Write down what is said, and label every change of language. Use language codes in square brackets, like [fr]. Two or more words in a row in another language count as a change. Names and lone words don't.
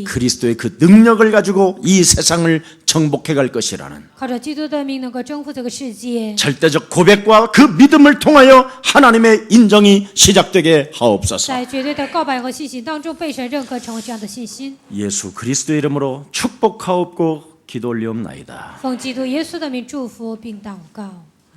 [ko] 그리스도의 그 능력을 가지고 이 세상을 정복해 갈 것이라는 [zh] 靠着基督的名能够征服这个世界。 [ko] 절대적 고백과 그 믿음을 통하여 하나님의 인정이 시작되게 하옵소서. [zh] 在绝对的告白和信心当中被神认可，成为这样的信心。 [ko] 예수 그리스도의 이름으로 축복하옵고 기도 올리옵나이다. [zh] 奉基督耶稣的名祝福并祷告。